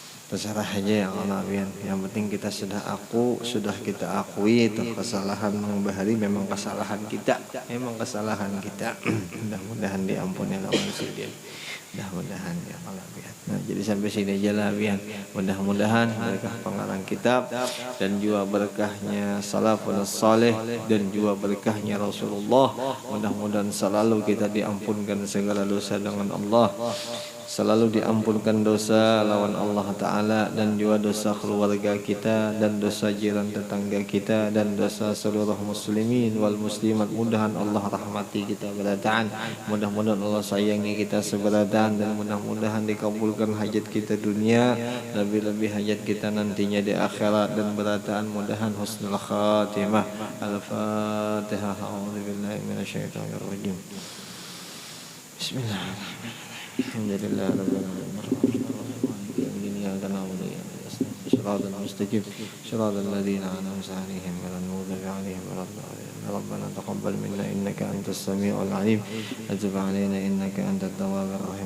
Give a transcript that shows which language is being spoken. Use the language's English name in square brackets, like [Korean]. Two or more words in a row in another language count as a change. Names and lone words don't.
[Banjar] terserah aja ya Allah bian. Yang penting kita sudah kita akui itu kesalahan Mang Bahari memang kesalahan kita, mudah-mudahan diampuni oleh [Arabic] الله سبحانه. [Banjar] Mudah-mudahan ya Allah bian. Nah, jadi sampai sini aja lah bian. Mudah-mudahan berkah pengarang kitab dan juga berkahnya [Arabic] سلف صالح [Banjar] dan juga berkahnya Rasulullah. Mudah-mudahan selalu kita diampunkan segala dosa dengan Allah. Selalu diampunkan dosa lawan [Arabic] الله تعالى [Banjar] dan juga dosa keluarga kita dan dosa jiran tetangga kita dan dosa seluruh [Arabic] المسلمين والمسلمات. [Banjar] Mudahan Allah rahmati kita berataan, mudah-mudahan Allah sayangi kita seberataan, dan mudah-mudahan dikabulkan hajat kita dunia, lebih-lebih hajat kita nantinya di akhirat dan berataan. Mudahan [Arabic] حسن الخاتمة. [Banjar] Al-Fatihah. [Arabic] أعوذ بالله من الشيطان الرجيم. بسم الله الرحمن الرحيم. الحمد لله رب العالمين. إياك نعبد وإياك نستعين. الصراط المستقيم. صراط الذين أنعمت عليهم غير المغضوب عليهم ولا الضالين. ربنا تقبل منا إنك أنت السميع العليم وتب علينا إنك أنت التواب الرحيم.